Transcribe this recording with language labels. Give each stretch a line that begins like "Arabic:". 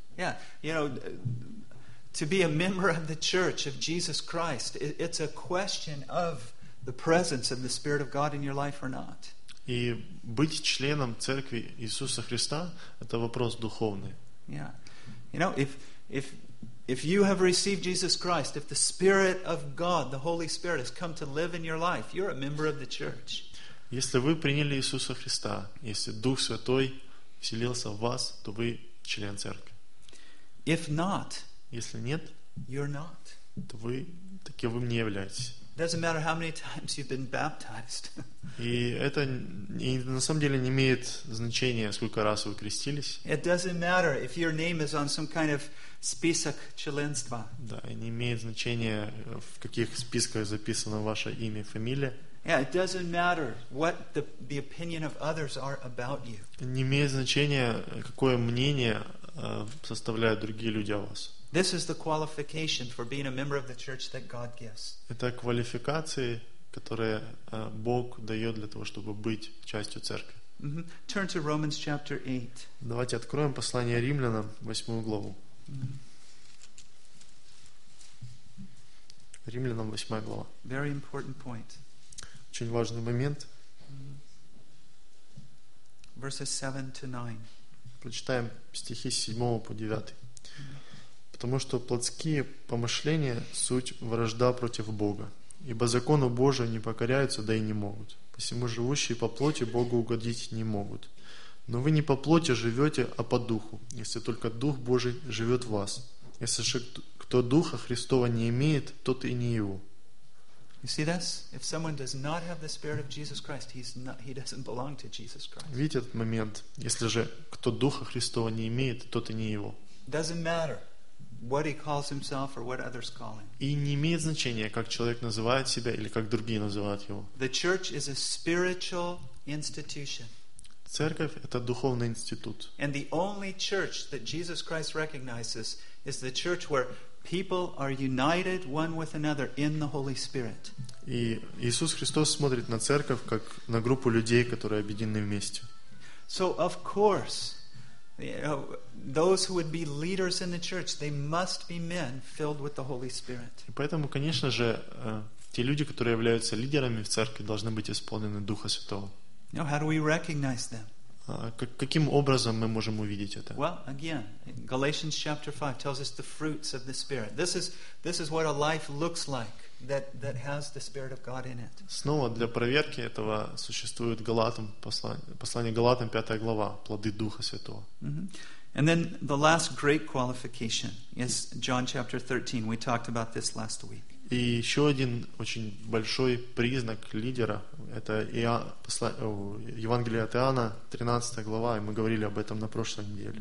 English: Yeah, you know, to be a member of the church of Jesus Christ, it's a question of the presence of the Spirit of God in your life or not.
Russian: И быть членом церкви Иисуса Христа – это вопрос духовный.
English: Yeah, you know, if you have received Jesus Christ, if the Spirit of God, the Holy Spirit, has come to live in your life, you're a member of the church.
Russian: Если вы приняли Иисуса Христа, если Дух Святой вселился в вас, то вы член церкви.
English: If not,
Russian: если нет,
English: you're not.
Russian: То вы таковым не являетесь.
English: It doesn't matter how many times you've been baptized.
Russian: И это на самом деле не имеет значения, сколько раз вы крестились.
English: It doesn't matter if your name is on some kind of
Russian: список членства. Да, и не имеет значения, в каких списках записано ваше имя, фамилия.
English: Yeah, it doesn't matter what the opinion of others are about you.
Russian: Не имеет значения, какое мнение составляют другие люди о вас.
English: This is the qualification for being a member of the church that God gives.
Russian: Это квалификации, которые Бог дает для того, чтобы быть частью церкви.
English: Mm-hmm. Turn to Romans chapter 8.
Russian: Давайте откроем послание Римлянам, 8 главу. Римлянам, 8 глава.
English: Very important point.
Russian: Очень важный момент.
English: Verses 7 to 9.
Russian: Прочитаем стихи с 7 по 9. Потому что плотские помышления – суть вражда против Бога. Ибо закону Божию не покоряются, да и не могут. Посему живущие по плоти Богу угодить не могут. Но вы не по плоти живете, а по Духу, если только Дух Божий живет в вас. Если же кто Духа Христова не имеет, тот и не его.
English: You see this? If someone does not have the Spirit of Jesus Christ, he doesn't belong to Jesus Christ.
Russian: Видите этот момент? Если же кто Духа Христова не имеет, тот и не его.
English: Doesn't matter what he calls himself or what others call him.
Russian: И не имеет значения, как человек называет себя или как другие называют его.
English: The church is a spiritual institution.
Russian: Церковь – это духовный институт.
English: And the only church that Jesus Christ recognizes is the church where people are united one with another in the Holy Spirit.
Russian: И Иисус Христос смотрит на церковь как на группу людей, которые объединены вместе.
English: So of course, those who would be leaders in the church, they must be men filled with the Holy Spirit.
Russian: И поэтому, конечно же, те люди, которые являются лидерами в церкви, должны быть исполнены Духа Святого.
English: Now, how do we recognize them?
Russian: Каким образом мы можем увидеть это?
English: Well, again, Galatians chapter 5 tells us the fruits of the Spirit. This is what a life looks like that has the Spirit of God in it.
Russian: Снова для проверки этого существует Галатам послание Галатам 5 глава плоды Духа Святого.
English: And then the last great qualification is John chapter 13. We talked about this last week.
Russian: И еще один очень большой признак лидера — это Евангелие от Иоанна, 13 глава, и мы говорили об этом на прошлой неделе.